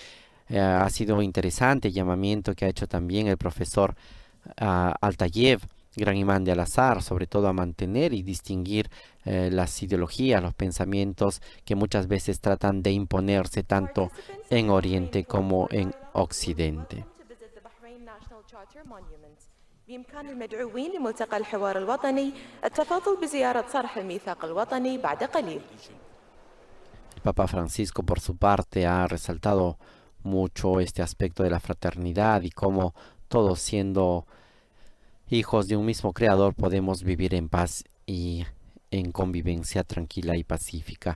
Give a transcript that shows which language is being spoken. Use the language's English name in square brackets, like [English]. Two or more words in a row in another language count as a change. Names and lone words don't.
[Spanish] Ha sido interesante el llamamiento que ha hecho también el profesor Al-Tayeb gran imán de Al-Azhar, sobre todo a mantener y distinguir las ideologías, los pensamientos que muchas veces tratan de imponerse tanto en Oriente como en Occidente. [Arabic] بإمكان المدعوين لملتقى الحوار الوطني التفاضل بزيارة صرح الميثاق الوطني بعد قليل. [Spanish] El Papa Francisco, por su parte, ha resaltado mucho este aspecto de la fraternidad y cómo todos, siendo hijos de un mismo Creador, podemos vivir en paz y en convivencia tranquila y pacífica.